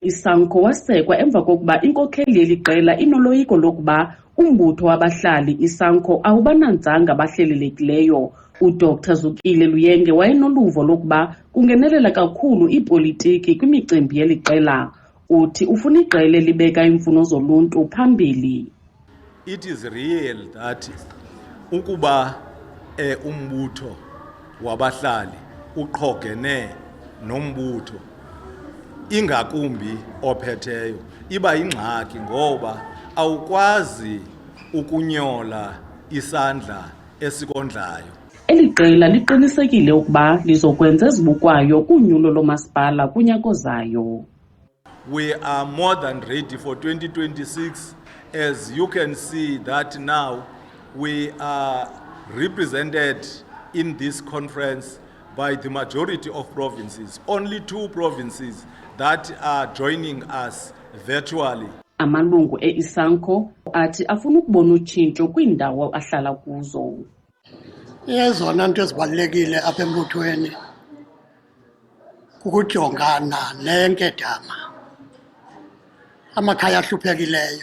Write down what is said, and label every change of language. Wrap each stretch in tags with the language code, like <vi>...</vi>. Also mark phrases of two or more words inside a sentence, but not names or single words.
<xh>ISANCO wasekwa emva kokuba inkokheli yeli qela inoloyiko lokuba umbutho wabahlali ISANCO awubananzanga abahlelelekileyo. UDr Zukile Luyenge wayenoluvo lokuba kungenelela kakhulu ipolitiki kwimicimbi yeli qela. Uthi ufuna iqela libeka imfuno zoluntu phambili.</xh> <en>It is real that</en> <xh>ukuba umbutho wabahlali uqhogene nombutho ingakumbi ophetheyo iba ingxaki ngoba awukwazi ukunyola isandla esikondlayo. Eli qela liqinisekile ukuba lizokwenza ezibukwayo kunyulo lomasipala kunyaka ozayo.</xh> <en>We are more than ready for 2026. As you can see that now we are represented in this conference by the majority of provinces. Only 2 provinces that are joining us virtually.</en> <xh>Amalungu ISANCO athi afuna ukubona utshintsho kwiindawo ahlala kuzo. Ezona nto ezibalulekile apha embuthweni kukujongana nenkedama, amakhaya ahluphekileyo.</xh>